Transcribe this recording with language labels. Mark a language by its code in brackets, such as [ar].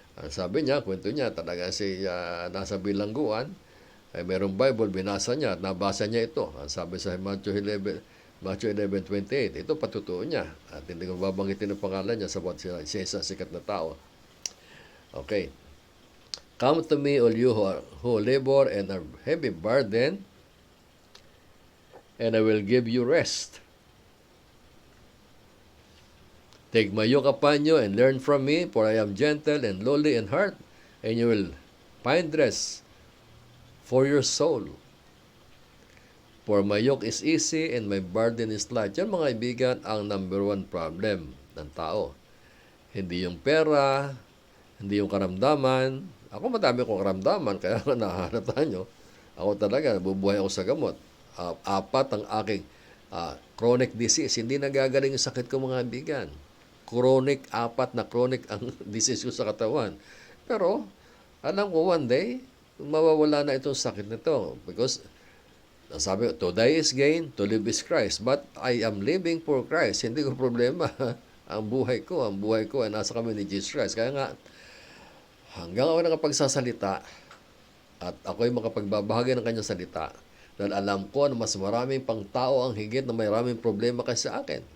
[tl] Sabi niya, kwento niya, talaga nasa bilangguan, ay merong Bible, binasa niya at nabasa niya ito. Ang sabi sa Matthew 11:28, ito patutuo niya. At hindi ko babanggitin ang pangalan niya sabat siya isang sikat na tao. Okay. [en] Come to me, all you who labor and are heavy burden, and I will give you rest. Take my yoke upon you and learn from me, for I am gentle and lowly in heart, and you will find rest for your soul. For my yoke is easy and my burden is light. [tl] Yan, mga kaibigan, ang number one problem ng tao. Hindi yung pera, hindi yung karamdaman. Ako madami kong karamdaman, kaya nahahalata nyo. Ako talaga, nabubuhay ako sa gamot. 4 ang aking chronic disease. Hindi nagagaling yung sakit ko, mga kaibigan. Chronic, 4 na chronic ang disease ko sa katawan. Pero, alam ko one day, mawawala na itong sakit nito. [en] Because, [tl] sabi ko, [en] to die is gain, to live is Christ. But I am living for Christ. [tl] Hindi ko problema. Ang buhay ko ay nasa kami ni Jesus Christ. Kaya nga, hanggang ako nakapagsasalita at ako'y makapagbabahagi ng kanyang salita, dahil alam ko na mas maraming pang tao ang higit na maraming problema kasi sa akin.